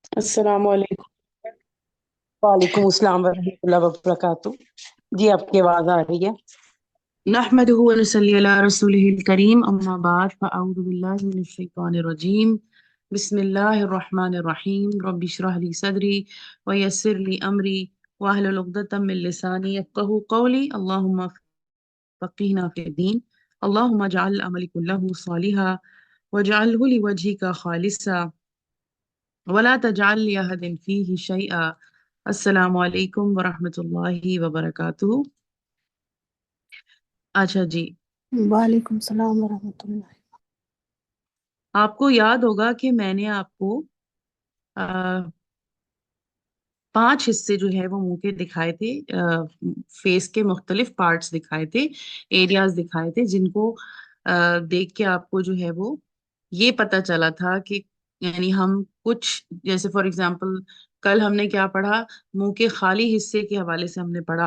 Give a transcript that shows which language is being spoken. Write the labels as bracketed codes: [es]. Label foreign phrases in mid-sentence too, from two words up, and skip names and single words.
[ar] السلام عليكم. وعليكم السلام ورحمة الله وبركاته. [hi] जी आपकी आवाज आ रही है। [ar] نحمده ونصلي على رسوله الكريم، أما بعد، فأعوذ بالله من الشيطان الرجيم. بسم الله الرحمن الرحيم. رب اشرح لي صدري ويسر لي أمري واحلل عقدة من لساني يفقهوا قولي. اللهم فقهنا في الدين. اللهم اجعل عملي كله صالحا واجعله لوجهك خالصا ولا تجعل لأحد فيه شيئا. السلام عليكم ورحمة الله وبركاته. [hi] अच्छा जी। [ar] وعليكم السلام ورحمة الله. [hi] आपको याद होगा कि मैंने आपको पांच हिस्से जो है वो मुंह के दिखाए थे, फेस के मुख्तलिफ पार्ट्स दिखाए थे, एरियाज दिखाए थे, जिनको देख के आपको जो है वो ये पता चला था कि यानी हम कुछ, जैसे [en] for example [hi] कल हमने क्या पढ़ा, मुंह के खाली हिस्से के हवाले से हमने पढ़ा।